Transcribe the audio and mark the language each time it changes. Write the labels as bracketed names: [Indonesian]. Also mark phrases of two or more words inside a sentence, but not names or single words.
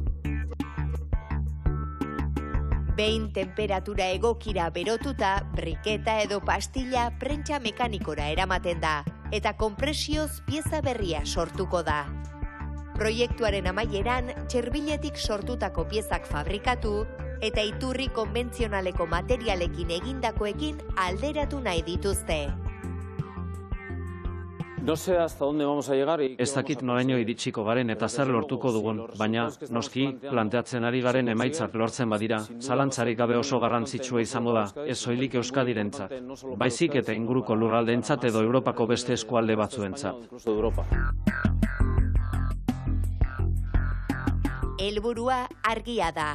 [Basque] Behin temperatura egokira berotuta, briketa edo pastilla prentsa mekanikora eramaten da, eta konpresioz pieza berria sortuko da. Proiektuaren amaieran, txirbiletik sortutako piezak fabrikatu, eta iturri konbentzionaleko materialekin egindakoekin alderatu nahi dituzte. [Spanish] No sé hasta dónde vamos a llegar. [Basque] Ez dakit noraino iritsiko garen eta zer lortuko dugun, baina noski planteatzen ari garen emaitzak lortzen badira, zalantzarik gabe oso garrantzitsua izango da, ez soilik Euskadirentzat, baizik eta inguruko lurraldeentzat edo Europako beste eskualde batzuentzat. Helburua argia da.